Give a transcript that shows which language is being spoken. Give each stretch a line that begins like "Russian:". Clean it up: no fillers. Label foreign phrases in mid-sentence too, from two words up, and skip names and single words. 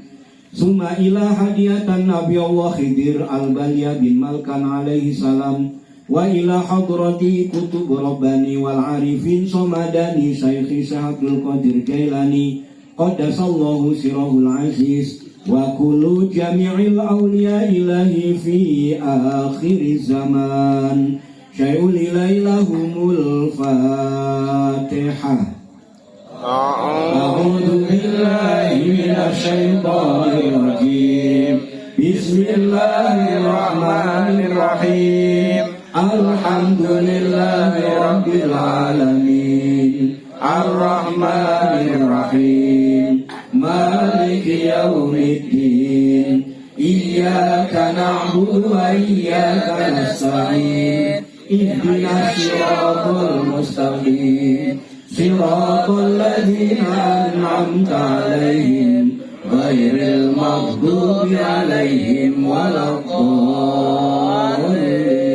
Arabic: ثم إلى هدية نبي الله الخضر بليا بن ملكان عليه السلام وإلى حضرة قطب الرباني والعارفين الصمداني الشيخ شهاد القادر الجيلاني قدس الله سره العزيز وكل جميع الأولياء إلهي في آخر الزمان شيء لله لهم الفاتحة. أعوذ بالله من الشيطان الرجيم. Bismillahirrahmanirrahim. الحمد لله رب العالمين الرحمن الرحيم مالك يوم الدين إياك نعبد وإياك نستعين اهدنا الصراط المستقيم صراط الذين أنعمت عليهم غير المغضوب عليهم ولا الضالين.